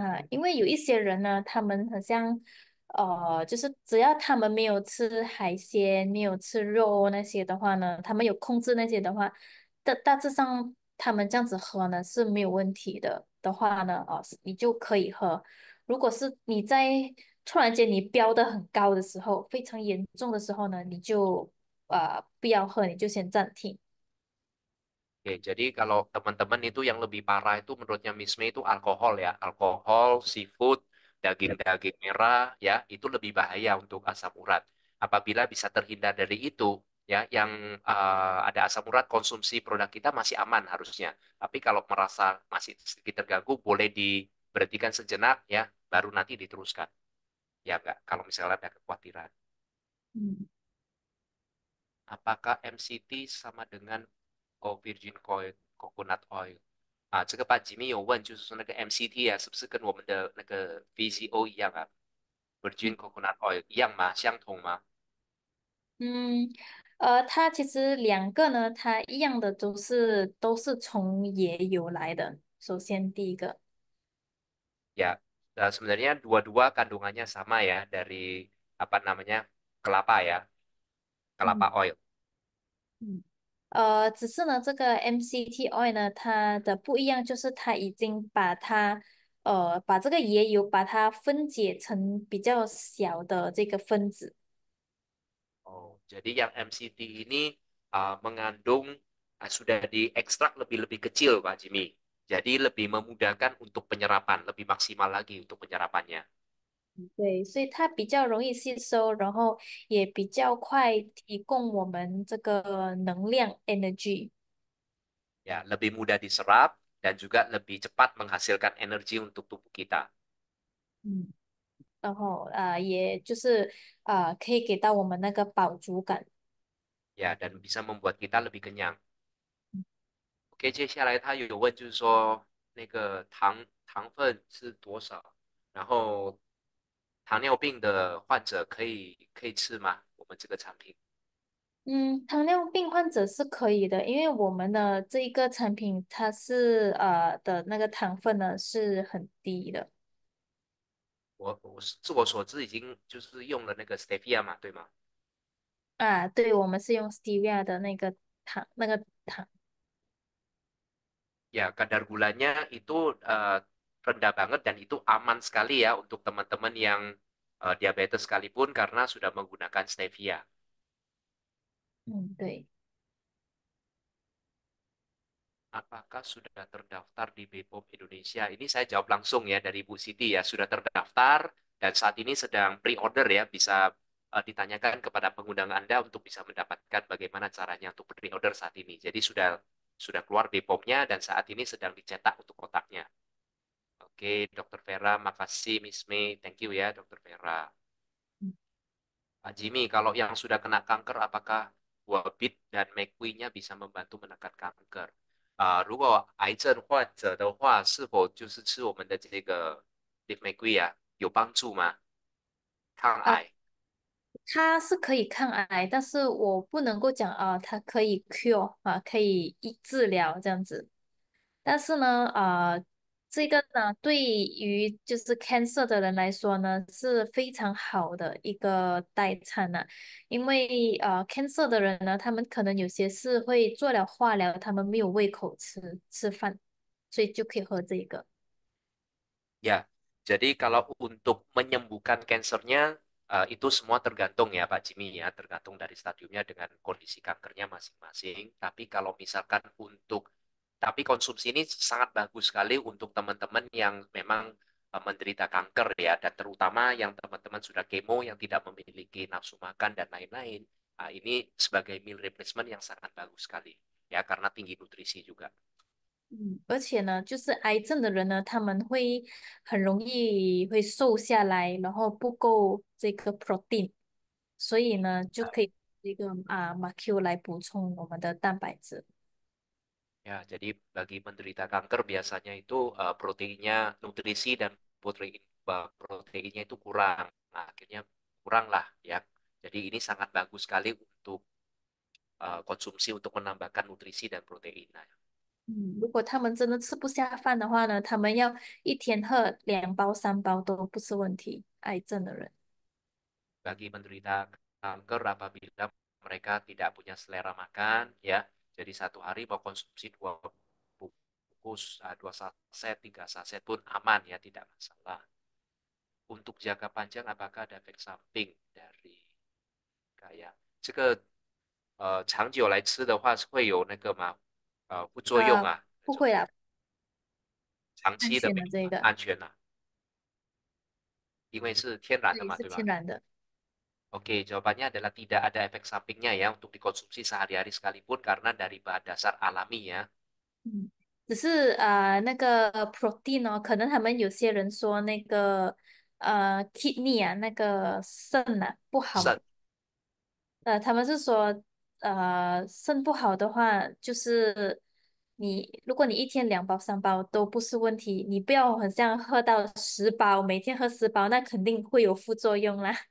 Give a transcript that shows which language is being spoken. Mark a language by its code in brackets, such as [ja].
[zh] 因为有一些人呢，他们好像就是只要他们没有吃海鲜、没有吃肉那些的话呢，他们有控制那些的话，大致上他们这样子喝呢是没有问题的话呢，你就可以喝。如果是你在突然间你飙得很高的时候，非常严重的时候呢，你就不要喝，你就先暂停。 [id] Oke, jadi kalau teman-teman itu yang lebih parah itu menurutnya Miss Mei itu alkohol ya. Alkohol, seafood, daging-daging merah ya, itu lebih bahaya untuk asam urat. Apabila bisa terhindar dari itu, ya yang ada asam urat konsumsi produk kita masih aman harusnya. Tapi kalau merasa masih sedikit terganggu boleh diberhentikan sejenak ya baru nanti diteruskan. Ya enggak kalau misalnya ada kekhawatiran. 嗯 Apakah MCT sama dengan virgin coconut oil？ [zh] 这个把吉米有问，就是说那个 MCT 啊，是不是跟我们的那个 VCO 一样啊？Virgin coconut oil 一样吗？相同吗？嗯，它其实两个呢，它一样的都是从椰油来的。首先第一个， [id] Ya, sebenarnya dua-dua kandungannya sama ya dari apa namanya kelapa ya, kelapa 嗯 [en] oil。 [zh] 嗯，只是呢，这个 MCT oil 呢，它的不一样就是它已经把这个椰油把它分解成比较小的这个分子。 [id] Oh, jadi yang MCT ini mengandung sudah diekstrak lebih-lebih kecil, Pak Jimmy. Jadi lebih memudahkan untuk penyerapan, lebih maksimal lagi untuk penyerapannya. [zh] 对，所以它比较容易吸收，然后也比较快提供我们这个能量 energy。 [id] Ya, lebih mudah diserap dan juga lebih cepat menghasilkan energi untuk tubuh kita. [zh] 嗯，然后也就是可以给到我们那个饱足感。 [id] Ya, dan bisa membuat kita lebih kenyang. [zh] OK，接下来他有问，就是说那个糖分是多少？然后糖尿病的患者可以吃吗？我们这个产品，嗯，糖尿病患者是可以的，因为我们的这一个产品它是的那个糖分呢是很低的。我据我所知已经就是用了那个 stevia 嘛，对吗？对，我们是用 stevia 的那个糖。 [id] Ya, kadar gulanya itu rendah banget dan itu aman sekali ya untuk teman-teman yang diabetes sekalipun karena sudah menggunakan stevia. [zh] 嗯，对。 [id] Apakah sudah terdaftar di BPOM Indonesia? Ini saya jawab langsung ya dari Bu Siti ya, sudah terdaftar dan saat ini sedang pre-order ya, bisa ditanyakan kepada pengundang Anda untuk bisa mendapatkan bagaimana caranya untuk pre-order saat ini. Jadi sudah keluar BPOM-nya dan saat ini sedang dicetak untuk kotaknya. Oke, Dokter Vera, makasih Miss May, thank you ya Dokter Vera. Pak Jimmy, kalau yang sudah kena kanker, apakah buah bit dan McQueen-nya bisa membantu menekan kanker？ [zh] 如果癌症患者的话，是否就是吃我们的这个 Leaf McQueen 啊，有帮助吗？抗啊。癌？它是可以抗癌，但是我不能够讲它可以 cure 可以治疗这样子。但是呢，这个呢，对于就是 cancer 的人来说呢，是非常好的一个代餐呢，因为cancer 的人呢，他们可能有些是会做了化疗，他们没有胃口吃饭，所以就可以喝这个。 [id] Ya, jadi kalau untuk menyembuhkan kankernya itu semua tergantung ya Pak Jimmy ya, tergantung dari stadiumnya dengan kondisi kankernya masing-masing. Tapi kalau misalkan tapi konsumsi ini sangat bagus sekali untuk teman-teman yang memang menderita kanker ya, dan terutama yang teman-teman sudah kemo yang tidak memiliki nafsu makan dan lain-lain. Ini sebagai meal replacement yang sangat bagus sekali ya, karena tinggi nutrisi juga. [zh] 嗯，而且呢，就是癌症的人呢，他们会很容易会瘦下来，然后不够这个 protein，所以呢，就可以这个MaQ 来补充我们的蛋白质。 [id] Ya, jadi bagi penderita kanker biasanya itu proteinnya, nutrisi dan proteinnya itu kurang. Nah, akhirnya kurang lah ya. Jadi ini sangat bagus sekali untuk konsumsi untuk menambahkan nutrisi dan protein. Nah, [zh] 嗯，如果他们真的吃不下饭的话呢，他们要一天喝2包3包都不是问题。癌症的人， [id] bagi penderita kanker apabila mereka tidak punya selera makan, ya, jadi satu hari mau konsumsi 2 bungkus, 2 saset, 3 saset pun aman ya, tidak masalah. Untuk jangka panjang apakah ada efek samping dari kayak [zh] 长久来吃的话是会有那个嘛副作用啊那种不会啦，长安期的没有全的这个，安全啊，因为是天然的对，嘛，是对吧天然的。 [id] Oke, jawabannya adalah tidak ada efek sampingnya ya untuk dikonsumsi sehari-hari sekalipun karena dari bahan dasar alami ya. [zh] 嗯，只是那个 protein 哦，可能他们有些人说那个kidney 啊，那个肾啊不好，肾，他们是说肾不好的话，就是如果你一天2包3包都不是问题，你不要很像喝到10包，每天喝10包，那肯定会有副作用啦。